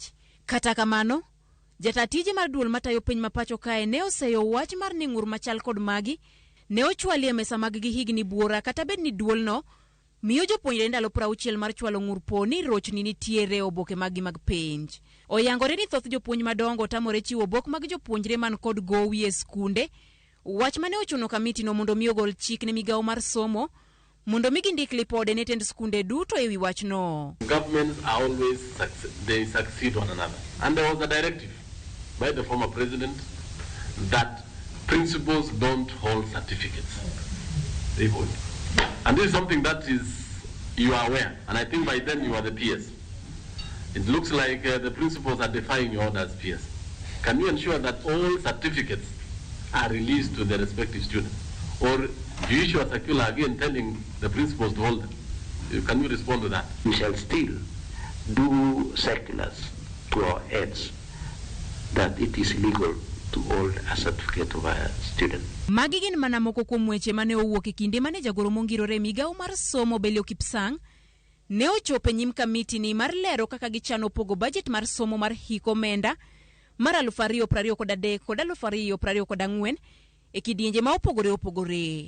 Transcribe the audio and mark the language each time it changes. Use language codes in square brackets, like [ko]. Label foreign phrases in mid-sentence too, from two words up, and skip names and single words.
[luo] Kata kamano, jata tije mar duol matayo penj mapacho kae ne oseyo wach mar ni ng'ur machal kod magi ne ochwali e mesa mag gi higni buora kata bed ni duol no miyo jopuonjre ndalo 60 mar chwalo ng'ur po ni rochni nitiere oboke magi mag penj. Oyangore ni thoth jopuonj madongo tamore chiwo obok mag jopuonjre man kod gowi e skunde, wach mane ochuno kamiti no mondo mi ogol chik ne migawo mar somo mondo mi gindik lipode ne tend skunde duto e wi wach no. [en] Governments are always they succeed one another, and there was a directive by the former president that principals don't hold certificates. They hold, and this is something that you are aware, and I think by then you are the peers. It looks like the principals are defying your orders, peers. Can you ensure that all certificates are released to the respective students? Or do you issue a circular again telling the principals to hold them? Can you respond to that? We shall still do circulars to our heads that it is illegal to hold a certificate of a student. [luo] Magi gin mana moko kuom weche mane owuok e kinde mane jagoro mongirore migawo mar somo Belio Kipsang ne ochopo nyim kamiti ni mar lero kaka gichano pogo budget mar somo mar hik omenda mar 2023 kod 2024 e kidienje ma opogore.